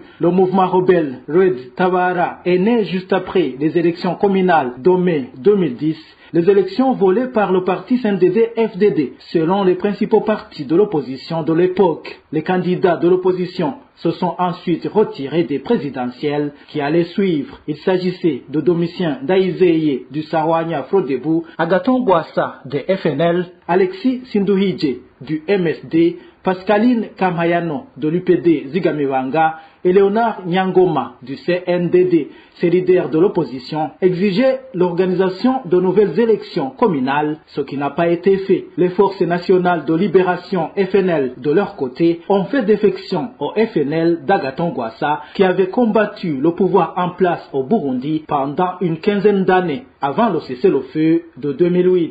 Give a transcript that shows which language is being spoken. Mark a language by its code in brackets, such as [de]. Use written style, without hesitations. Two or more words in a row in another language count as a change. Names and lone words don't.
[fr] Le mouvement rebelle Red Tabara est né juste après les élections communales de mai 2010, les élections volées par le parti CNDD-FDD. Selon les principaux partis de l'opposition de l'époque, les candidats de l'opposition se sont ensuite retirés des présidentielles qui allaient suivre. Il s'agissait de Domitien Daizeye du Sarwanya Frodebu, Agathon Bwassa de FNL, Alexis Sinduhije du MSD, Pascaline Kamhayano de l'UPD Zigamibanga et Léonard Nyangoma du CNDD. Ces leaders de l'opposition exigeaient l'organisation de nouvelles élections communales, ce qui n'a pas été fait. Les forces nationales de libération FNL, de leur côté, ont fait défection au FNL d'Agathon Bwassa, qui avait combattu le pouvoir en place au Burundi pendant une quinzaine d'années, avant le cessez-le-feu de 2008.